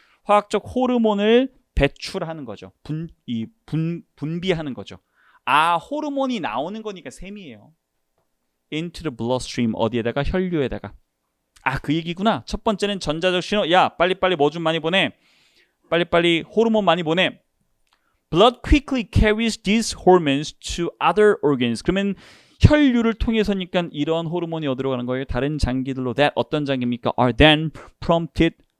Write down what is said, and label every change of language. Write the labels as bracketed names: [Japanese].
[Korean] 화학적 호르몬을 배출하는 거죠. 분비하는 거죠. 호르몬이 나오는 거니까 샘이에요. [English] Into the bloodstream. [Korean] 어디에다가? 혈류에다가. 그 얘기구나. 첫 번째는 전자적 신호. 야, 빨리빨리 뭐 좀 많이 보내. 빨리빨리 호르몬 많이 보내. [English] Blood quickly carries these hormones to other organs. [Korean] 그러면 혈류를 통해서니까 이런 호르몬이 어디로 가는 거예요? 다른 장기들로. That 어떤 장기입니까? [English] Are then prompted.